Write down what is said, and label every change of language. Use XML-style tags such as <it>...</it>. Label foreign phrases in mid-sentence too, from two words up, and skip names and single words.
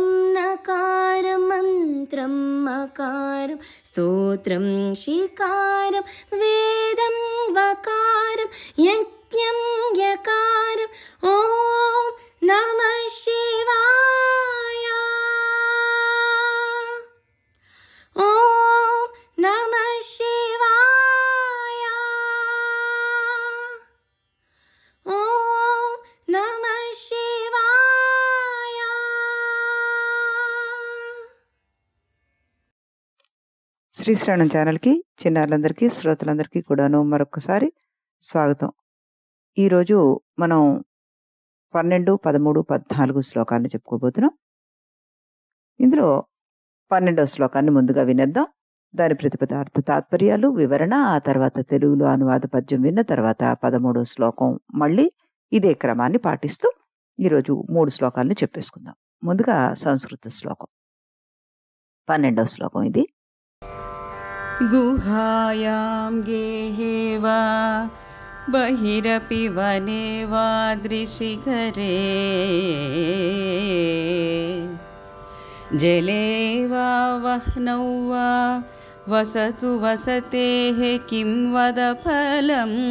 <sa>नकारं मन्त्रं मकारं स्तोत्रं शिकारं वेदं वकारं यज्ञं यकारं ॐ नमः शिवाय ॐ नमः शिवाय ॐ नमः शिवाय.</sa> <te>శ్రీశ్రవణం ఛానల్కి చిన్నారులందరికీ శ్రోతలందరికీ కూడాను మరొకసారి స్వాగతం. ఈరోజు మనం 12, 13, 14 శ్లోకాలను చెప్పుకోబోతున్నాం. ఇందులో 12వ శ్లోకాన్ని ముందుగా వినేద్దాం. దాని ప్రతిపదార్థ తాత్పర్యాలు, వివరణ, ఆ తర్వాత తెలుగులో అనువాద పద్యం విన్న తర్వాత 13వ శ్లోకం మళ్ళీ ఇదే క్రమాన్ని పాటిస్తూ ఈరోజు 3 శ్లోకాలను చెప్పేసుకుందాం. ముందుగా సంస్కృత శ్లోకం 12వ శ్లోకం ఇది.</te> <sa>गुहायां गेहे वा बहिरपि वने वा दृशिखरे जले वा वह्नौ वा वसतु वसतेः किं वद फलम्</sa>